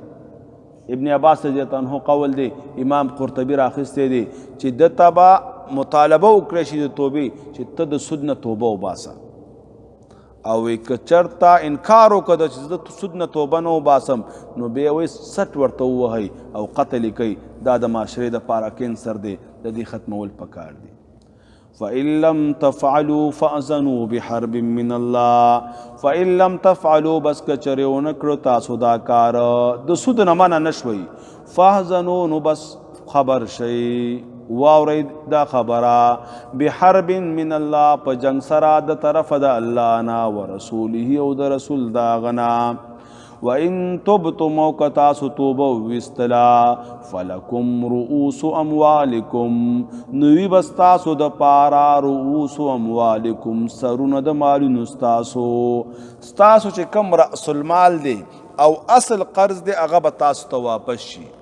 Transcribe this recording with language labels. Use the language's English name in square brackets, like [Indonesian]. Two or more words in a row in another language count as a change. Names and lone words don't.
[Pashto] ابن عباس [Arabic] رضی الله عنه [Pashto] قول دی، امام قرطبي راخستی دی چې د تبا مطالبه وکړی شي د توبې چې ته د سود نه توبه وباسه، او که چرته انکار وکړه چې زه د سود نه توبه نه وباسم نو بیا وایي سټ ورته ووهئ او قتل یې کوي. دا د معاشرې دپاره کینسر دی، د دې ختمول پکار دی. [Arabic] فَإِن لَمْ تَفْعَلُوا فَأْذَنُوا بِحَرْبٍ مِّنَ اللَّهِ فَإِن لَمْ تَفْعَلُوا [Pashto] بس کچرې ونه کړو تاسو دا کار د سود نه منع نه شوئ، فَأْذَنُوا نو بس خبر شئ، واورئ دا خبره، [Arabic] بحرب من الله [Pashto] په جنگ سره د طرفه د الله نه ورسوله او د رسول د هغه نه. [Arabic] وَإِن تُبْتُمْ [Pashto] او که تاسو توبه وویستله [Arabic] فَلَکُمْ رُؤُوسُ أَمْوَالِکُمْ [Pashto] نوی بس تاسو د پاره [Arabic] رؤوس اموالکم [Pashto] سرونه د مالونو ستاسو چې کم [Arabic] رأس المال [Pashto] دی او اصل قرض دی هغه به تاسو ته واپس شي.